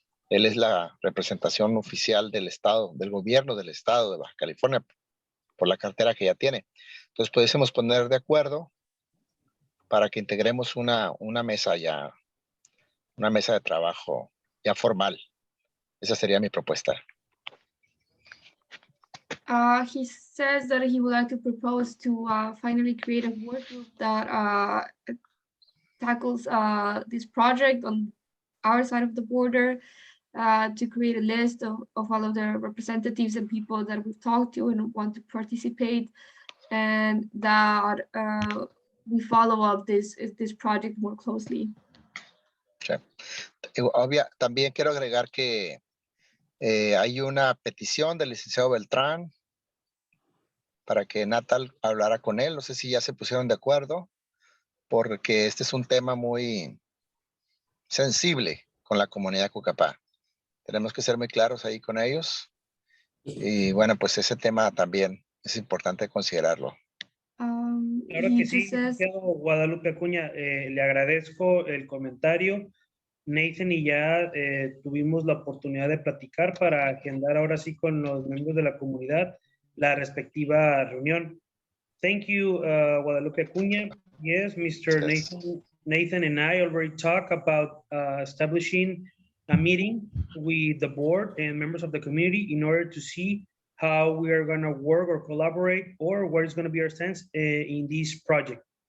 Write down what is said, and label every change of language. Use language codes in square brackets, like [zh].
[es] Él es la representación oficial del estado, del gobierno del estado de Baja California, por la cartera que ya tiene. Entonces pudiésemos poner de acuerdo para que integremos una mesa ya, una mesa de trabajo ya formal. Esa sería mi propuesta. [en] He says that he would like to propose to finally create a work group that tackles this project on our side of the border, to create a list of all of the representatives and people that we've talked to and want to participate, and that we follow up this project more closely. Okay. [es] También quiero agregar que hay una petición del licenciado Beltrán para que Natal hablara con él. No sé si ya se pusieron de acuerdo, porque este es un tema muy sensible con la comunidad Cucapah. Tenemos que ser muy claros ahí con ellos. Y bueno, pues ese tema también es importante considerarlo. Claro que sí, licenciado Guadalupe Acuña, le agradezco el comentario. Nathan y ya tuvimos la oportunidad de platicar para agendar ahora sí con los miembros de la comunidad la respectiva reunión. [en] Thank you, Guadalupe Acuña. Yes, Mr. Nathan and I already talked about establishing a meeting with the board and members of the community in order to see how we are going to work or collaborate, or what is going to be our stance in this project.